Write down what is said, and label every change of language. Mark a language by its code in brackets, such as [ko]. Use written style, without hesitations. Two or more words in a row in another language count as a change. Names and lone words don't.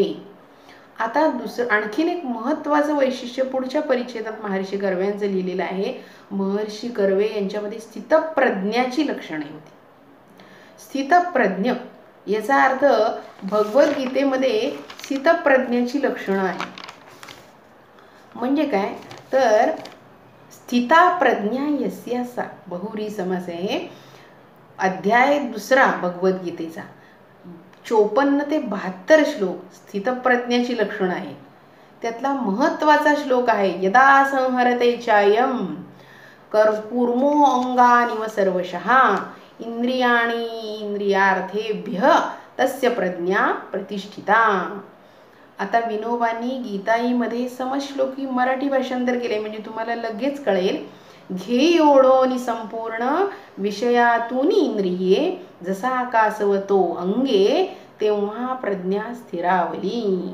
[mr] आता आणखीन एक महत्त्वाचं वैशिष्ट्य पुढच्या परिच्छेदात महर्षी कर्व्यांचं लिहिलेलं आहे. महर्षी कर्वे यांच्यामध्ये स्थितप्रज्ञाची लक्षणे होती. स्थितप्रज्ञ याचा अर्थ भगवद्गीतेमध्ये स्थितप्रज्ञाची लक्षणं आहेत. म्हणजे काय तर [sa] स्थिता प्रज्ञा यस्या सा, [mr] बहुरी समास आहे. अध्याय 2 भगवद्गीतेचा 54 ते 72 श्लोक स्थितप्रज्ञाची लक्षणं आहे. त्यातला महत्त्वाचा श्लोक आहे [sa] यदा संहरते चायम कूर्मो अंगानिव सर्वशः इंद्रियाणी इंद्रियार्थेभ्य तस्य प्रज्ञा प्रतिष्ठिता. [mr] आता विनोबांनी गीताईमध्ये समश्लोकी मराठी भाषांतर केले म्हणजे तुम्हाला लगेच कळेल. घे ओढोनी संपूर्ण विषयातून इंद्रिये, जसा कासवतो अंगे तेव्हा प्रज्ञा स्थिरावली.